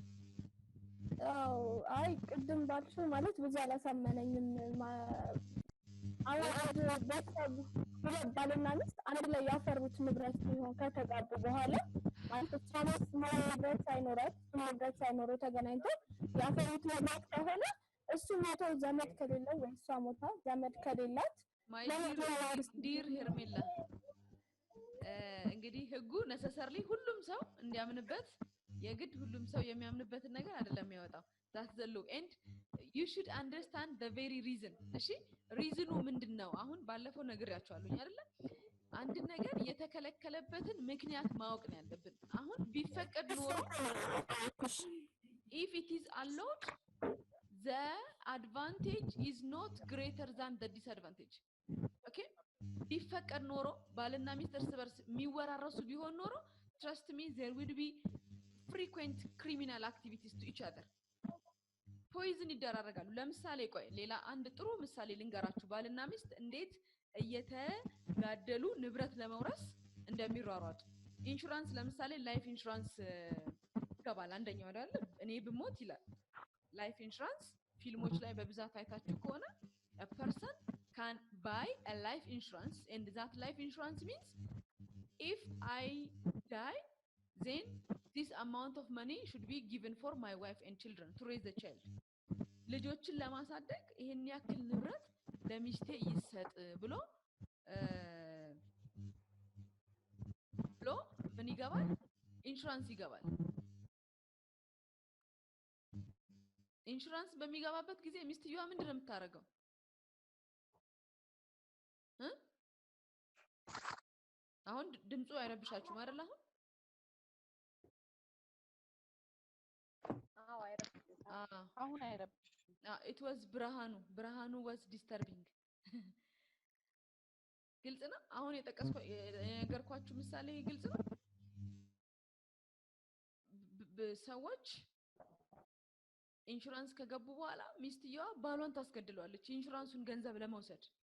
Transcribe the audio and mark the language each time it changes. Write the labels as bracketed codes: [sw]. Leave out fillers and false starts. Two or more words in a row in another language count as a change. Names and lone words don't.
[am] አይ ቅድም ባልሽው ማለት ብዙ አላሳመነኝም ባልና ሚስት አንድ ላይ ያፈሩት ንብረት ሲሆን ከተጋቡ በኋላ ማለት ቻናስ ንብረት ሳይኖረው ተገናኝተው ያፈሩት ንብረት ከሆነ እሱ ሞተው ዘመድ ከሌለው ወይ እሷ ሞታ ዘመድ ከሌላት [en] my dear [am] ሄርሜላ እንግዲህ ህጉ ነሰሰርሊ ሁሉም ሰው እንዲያምንበት የግድ ሁሉም ሰው የሚያምንበትን ነገር አይደለም የሚያወጣው [en] that's the law and you should understand the very reason [am] እሺ ሪዝኑ ምንድነው አሁን ባለፈው ነግሬያችኋለሁ አይደል አንድ ነገር የተከለከለበትን ምክንያት ማወቅ ነው ያለብን አሁን ቢፈቀድ ኖሮ [en] if it is allowed the advantage is not greater than the disadvantage okay [am] ቢፈቀድ ኖሮ ባልና ሚስት እርስ በርስ የሚወራረሱ ቢሆን ኖሮ [en] trust me there would be frequent criminal activities to each other [am] ፖይዝን ይደራረጋሉ ለምሳሌ ቆይ ሌላ አንድ ጥሩ ምሳሌ ልንገራችሁ ባልና ሚስት እንዴት እየተጋደሉ ንብረት ለመውረስ እንደሚሯሯጡ ኢንሹራንስ ለምሳሌ [en] life insurance [am] ገባል አንደኛው አይደል እኔ ብሞት ይላል [en] life insurance [am] ፊልሞች ላይ በብዛት አይታችሁ ከሆነ [en] a person can buy a life insurance and that life insurance means if I die then this amount of money should be given for my wife and children to raise the child [am] ልጆችን ለማሳደግ ይሄን ያክል ንብረት ለሚስቴ ይሰጥ ብሎ ምን ይገባል ኢንሹራንስ ይገባል ኢንሹራንስ በሚገባበት ጊዜ ሚስትየዋ ምንድነው የምታረገው አሁን ድምጹ አይረብሻችሁም አይደል አሁን አይረብሽም [en] it was ብርሃኑ was disturbing [am] ግልጽ ነው አሁን የነገርኳችሁ ምሳሌ ግልጽ ነው ሰዎች ኢንሹራንስ ከገቡ በኋላ ሚስትየዋ ባሏን ታስገድለዋለች ኢንሹራንሱን ገንዘብ ለመውሰድ